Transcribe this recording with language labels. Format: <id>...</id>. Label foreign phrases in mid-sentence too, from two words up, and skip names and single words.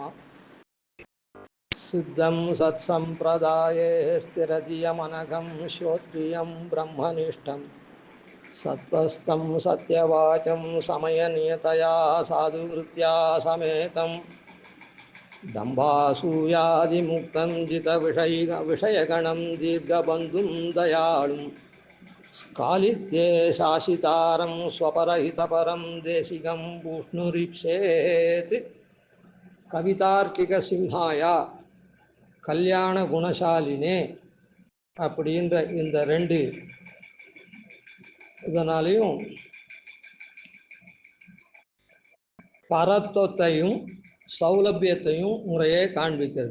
<sa>सिद्धं सत्सम्प्रदाये स्थिरधियमनघं श्रोत्रियं ब्रह्मनिष्ठं सत्त्वस्थं सत्यवाचं समयनियतया साधुवृत्त्या समेतं दम्भासूयादिमुक्तं जितविषयगणं दीर्घबन्धुं दयालुं स्कालित्ये शासितारं स्वपरहितपरं देशिकं பூஷ்ணுரிப்சேத். कवितार्किकसिंहाय कल्याणगुणशालिने</sa> <ta>அப்படின்ற இந்த ரெண்டு இதனாலையும் பரத்வத்தையும் சௌலபியத்தையும் முறையே காண்பிக்கிறது.</ta>